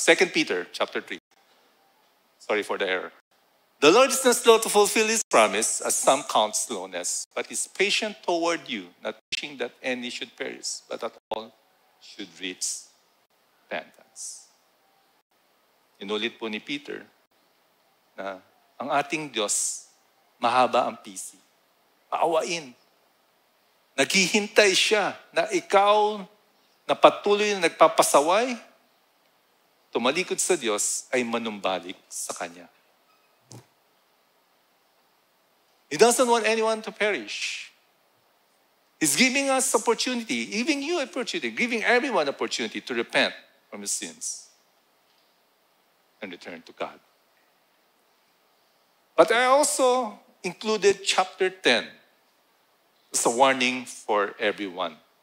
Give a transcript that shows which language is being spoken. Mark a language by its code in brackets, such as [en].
[en] 2 Peter chapter 3. Sorry for the error. The Lord is not slow to fulfill His promise, as some count slowness, but is patient toward you, not wishing that any should perish, but that all should reach repentance. [tl] Inulit po ni Peter na ang ating Diyos, mahaba ang pisi. Paawain. Naghihintay siya na ikaw na patuloy na nagpapasaway, tumalikod sa Diyos ay manumbalik sa Kanya. [en] He doesn't want anyone to perish. He's giving us opportunity, giving you opportunity, giving everyone opportunity to repent from his sins and return to God. But I also included chapter 10 as a warning for everyone.